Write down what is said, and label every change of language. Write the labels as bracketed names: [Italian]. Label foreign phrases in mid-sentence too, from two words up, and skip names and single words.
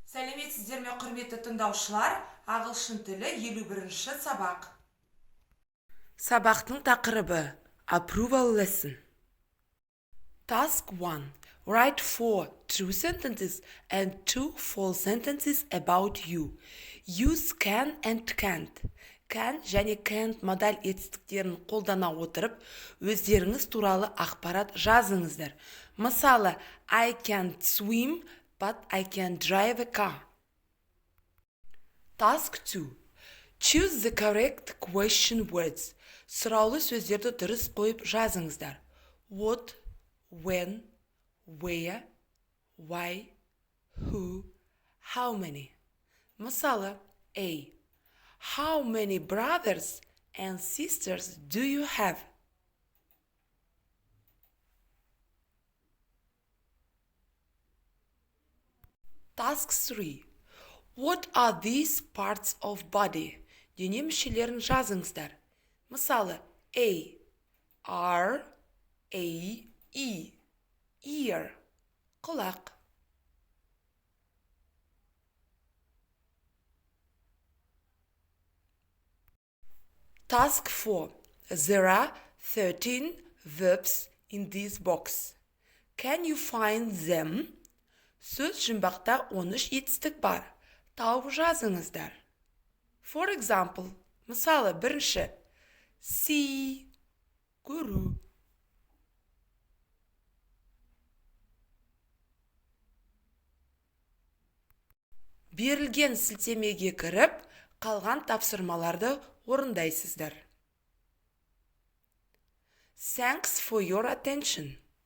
[Kazakh] Сәлеметсіздер ме, құрметті тыңдаушылар? Ағылшын тілі 51-ші сабақ. Сабақтың тақырыбы [English] Approval Lesson. Task 1. Write 4 true sentences and 2 false sentences about you. Use can and can't. [Kazakh] Can және can't модаль етістіктерін қолдана отырып, өздеріңіз туралы ақпарат жазыңыздар. Мысалы, [English] I can't swim, but I can drive a car. Task 2. Choose the correct question words. [Kazakh] Сұраулы сөздерді дұрыс қойып жазыңыздар. [English] What, when, where, why, who, how many. [Kazakh] Мысалы, A. [English] How many brothers and sisters do you have? Task 3. What are these parts of body? [Kazakh] Дене мүшелерін жазыңыздар. Мысалы, [English] A. R, A, E. Ear. Құлақ. Task 4. There are 13 verbs in this box. Can you find them? [Kazakh] Сөз жұмбақта 13 етістік бар. Тауып жазыңыздар. [English] For example, [Kazakh] мысалы, бірінші. See, көру. Берілген сілтемеге кіріп, қалған тапсырмаларды орындайсыздар. [English] Thanks for your attention.